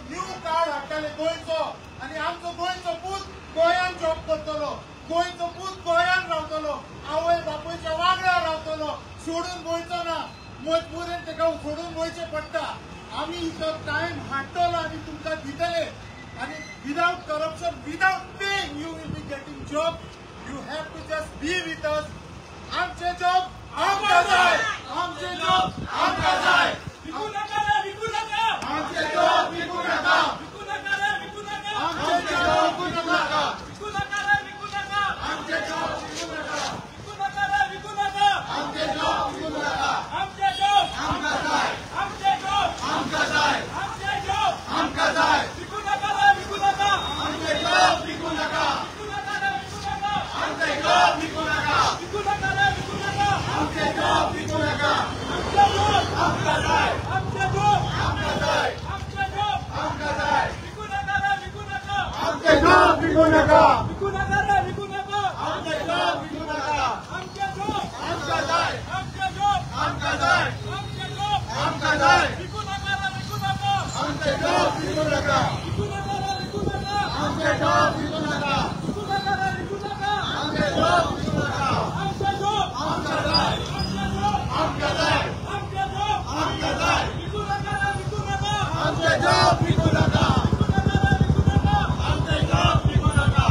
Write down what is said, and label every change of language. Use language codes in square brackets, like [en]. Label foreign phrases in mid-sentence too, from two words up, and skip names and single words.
[en] new card [kok] हाडटाले गोंयचो आनी आमचो गोंयचो पूत गोंयान जॉब करतलो गोंयचो पूत गोंयान रावतलो आवय बापूयच्या वांगडा रावतलो सोडून गोंयचो ना मजबुरीन तेका सोडून गोंयचें पडटा आमी तो टायम हाडटलो आनी तुमकां दितले आनी [en] without corruption without paying you will be getting job you have to just be with us [kok] आमचे जॉब आमकां जाय आमचे जॉब आमकां जाय विकू नका रे विकू नका आमचे जॉब विकू नका विकू नका रे विकू नका आमचे जॉब विकू नका विकू नका रे विकू नका आमचे जॉब विकू नका विकू नका रे विकू नका आमचे जॉब विकू नका आमचे जॉब आमकां जाय आमचे जॉब आमकां जाय आमचे जॉब आमकां जाय विकू नका रे विकू नका आमचे जॉब विकू नका विकू नका रे विकू नका आमचे जॉब विकू नका विकू नका रे विकू नका आमचे जॉब विकू नका आमचे जॉब आमकां जाय आमचे जॉब आमकां जाय आमचे जॉब आमकां जाय विकू नका रे विकू नका आमचे जॉब विकू नका विकू नका रे विकू नका आमचे जॉब विकू नका आमचे जॉब आमकां जाय आमचे जॉब आमकां जाय आमचे जॉब आमकां जाय विकू नका रे विकू नका आमचे जॉब विकू नका विकू नका रे विकू नका आमचे जॉब विकू नका विकू नका रे विकू नका आमचे जॉब विकू नका आमचे जॉब आमकां जाय आमचे जॉब आमकां जाय आमचे जॉब आमकां जाय विकू नका रे विकू नका आमचे जॉब विकू नका विकू नका रे विकू नका आमचे जॉब विकू नका